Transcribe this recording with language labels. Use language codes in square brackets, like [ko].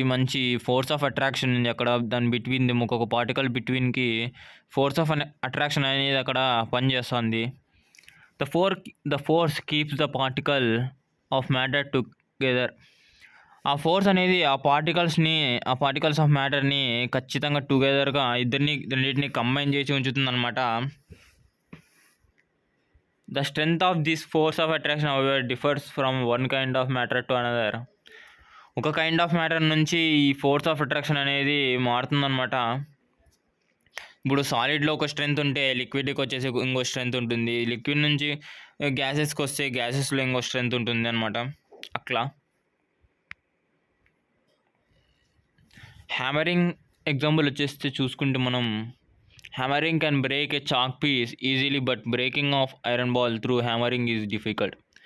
[te] మంచి force of attraction ఉంది అక్కడ. దాని బిట్వీన్ ది ఒక్కొక్క పార్టికల్ బిట్వీన్కి ఫోర్స్ ఆఫ్ అట్రాక్షన్ అనేది అక్కడ పనిచేస్తుంది. [en] The force keeps the particle of matter together. [te] ఆ ఫోర్స్ అనేది ఆ పార్టికల్స్ ఆఫ్ మ్యాటర్ని ఖచ్చితంగా టుగెదర్గా రెండింటిని కంబైన్ చేసి ఉంచుతుంది అనమాట. [en] The strength of this force of attraction, however, differs from one kind of matter to another. [te] ఒక కైండ్ ఆఫ్ మ్యాటర్ నుంచి ఈ ఫోర్స్ ఆఫ్ అట్రాక్షన్ అనేది మారుతుందన్నమాట. ఇప్పుడు సాలిడ్లో ఒక స్ట్రెంత్ ఉంటే లిక్విడ్కి వచ్చేసి ఇంకో స్ట్రెంత్ ఉంటుంది. లిక్విడ్ నుంచి గ్యాసెస్కి వస్తే గ్యాసెస్లో ఇంకో స్ట్రెంత్ ఉంటుంది అనమాట. అట్లా హ్యామరింగ్ ఎగ్జాంపుల్ వచ్చేస్తే చూసుకుంటే మనం [en] Hammering can break a chalk piece easily but breaking of iron ball through hammering is difficult.